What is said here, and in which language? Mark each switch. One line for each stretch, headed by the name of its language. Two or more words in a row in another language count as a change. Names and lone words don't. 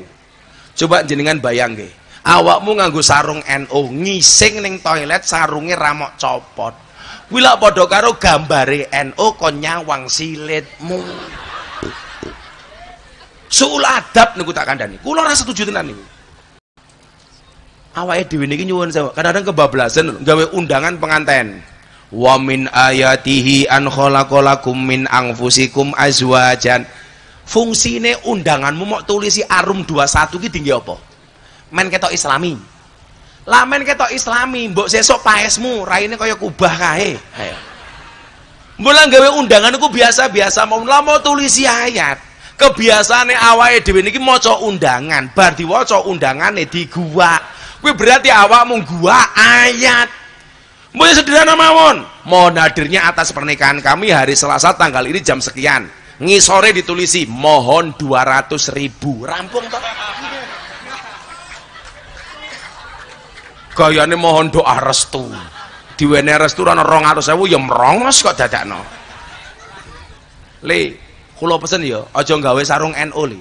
Javanese: Coba jenengan bayang nggih. Awakmu nganggo sarung NU, ngising ning toilet sarunge ra mok copot. Kuwi lak padha karo gambare NU kon nyawang silitmu. Suul adab niku tak kandhani. Kula ora setuju tenan niku. Awake dhewe niki nyuwun sewu, kadang-kadang kebablasan gawe undangan penganten.
Arabic: Wa min ayatihi an khalaqalakum min anfusikum azwajan.
Javanese: Fungsine undanganmu mok tulisi arum 21 ki tinggi apa? Men ketok Islami. Lah men ketok Islami, mbok sesuk paesmu raine kaya kubah kae. Ayo. Mbok gawe undangan iku biasa-biasa mau lah mau tulisi ayat. Kebiasaane awake dhewe niki maca undangan, bar diwaca undangane diguwak. Kuwi berarti awakmu guwak ayat. Mbok sederhana mawon.
Indonesian: Mohon hadirnya atas pernikahan kami hari Selasa tanggal ini jam sekian.
Javanese: Ngisore ditulisi mohon 200.000. Rampung toh. Gayane
Indonesian: mohon doa restu.
Javanese: Diwene restu ana 200.000 ya merongos kok dadakno. Le, kula pesen ya, aja gawe sarung NU le.